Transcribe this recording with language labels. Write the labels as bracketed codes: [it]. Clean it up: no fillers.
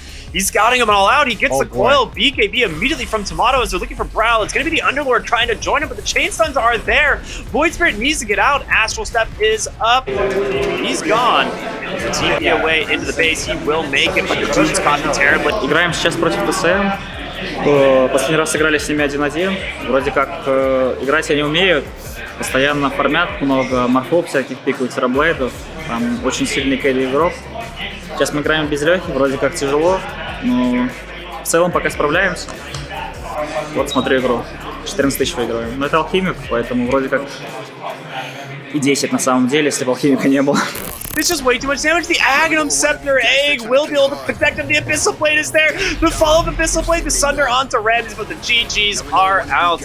[en] He's scouting him all out. He gets the coil. BKB immediately from Tomato as they're looking for Browl. It's going to be the Underlord trying to join him, but the chain stuns are there. Void Spirit needs to get out. Astral Step is up. He's gone. The TP away into the base. He will make it, but the Doom's caught him terribly. [ru] Играем сейчас против ТСМ. Последний раз сыграли с ними 1-1. Вроде как играть они умеют. Постоянно фармят, много морфов всяких, пикают тераблейдов. Там очень сильный кэри игрок. Сейчас мы играем без Лехи, вроде как тяжело, но в целом пока справляемся. Вот смотрю игру. 14 тысяч выигрываем. Но это алхимик, поэтому вроде как и 10 на самом деле, если бы алхимика не было. [en] This is way too much damage. The Aghanim Scepter Egg will be able to protect him. The Abyssal Blade is there. The follow of Abyssal Blade, the Sunder onto Rams, but the GGs are out.